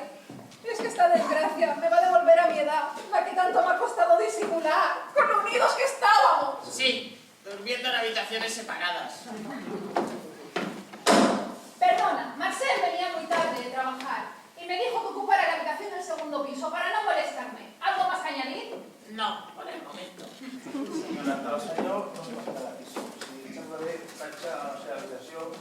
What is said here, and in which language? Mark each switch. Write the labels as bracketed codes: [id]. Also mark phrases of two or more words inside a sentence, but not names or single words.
[es] Es que esta desgracia me va a devolver a mi edad, la que tanto me ha costado disimular, con lo unidos que estábamos. Sí, durmiendo en habitaciones separadas. Perdona, Marcel venía muy tarde de trabajar y me dijo que ocupara la habitación del segundo piso para no molestarme. ¿Algo más que añadir? No, por el momento. [ca] Senyora, el senyor no es pot quedar aquí. Si sembla bé, vaig a la seva habitació.